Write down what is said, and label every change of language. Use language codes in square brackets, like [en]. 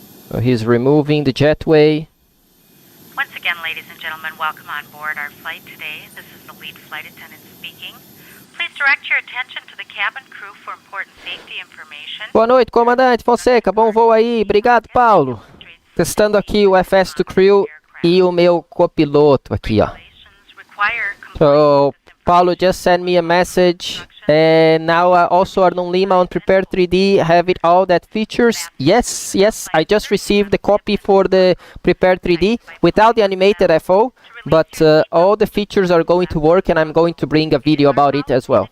[en] So he's removing the jetway. Once again, ladies and gentlemen, welcome on board our flight today. This is the lead flight attendant speaking. Please direct your attention to the cabin crew for important safety information. [pt] Boa noite, comandante Fonseca. Bom voo aí. Obrigado, Paulo. Testando aqui o FS2CREW e o meu copiloto aqui, ó. [en] So, Paulo just sent me a message, and now also Arnon Lima on Prepare 3D have it all that features. Yes, I just received the copy for the Prepare 3D without the animated FO, but all the features are going to work, and I'm going to bring a video about it as well.